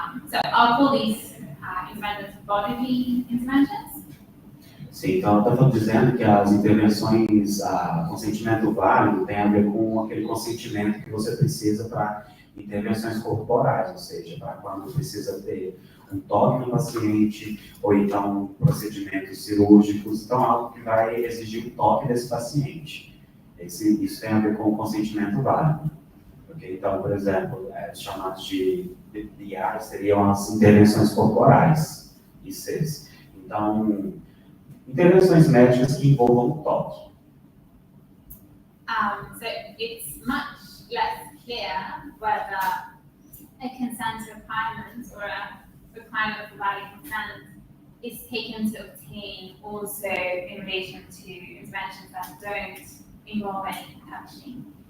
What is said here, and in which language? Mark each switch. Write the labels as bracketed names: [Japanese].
[English] So I'll call these interventions bodily interventions. [Portuguese] Sim, então ela está dizendo que as intervenções, consentimento válido tem a ver com aquele consentimento que você precisa para intervenções corporais, ou seja, para quando precisa ter um toque no paciente, ou então procedimentos cirúrgicos, então algo que vai exigir o toque desse paciente. Isso tem a ver com o consentimento válido. Okay? Então, por exemplo, os chamados de BDR seriam as intervenções corporais, ICs. Então, intervenções médicas que envolvam o toque. [English] So it's much less clear whether a consent requirement or a requirement for valid consent is taken to obtain also in relation to interventions that don't involve any touching.